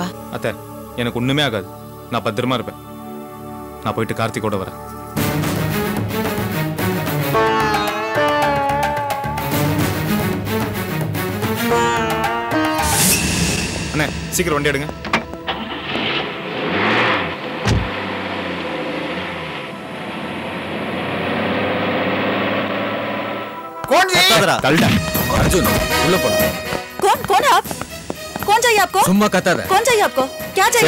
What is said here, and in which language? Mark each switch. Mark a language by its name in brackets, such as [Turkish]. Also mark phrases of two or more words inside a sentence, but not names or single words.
[Tamil] அத்தை, எனக்கு ஒண்ணுமே ஆகாது. நான் பத்திரமா இருப்பேன். நான் போயிட்டு கார்த்திகோட வரேன். அண்ணே, சீக்கிரம் வண்டி எடுங்க. [Hindi] अर्जुन, कौन है आप? कौन चाहिए आपको? सुम्मा कतार कौन चाहिए आपको? क्या चाहिए?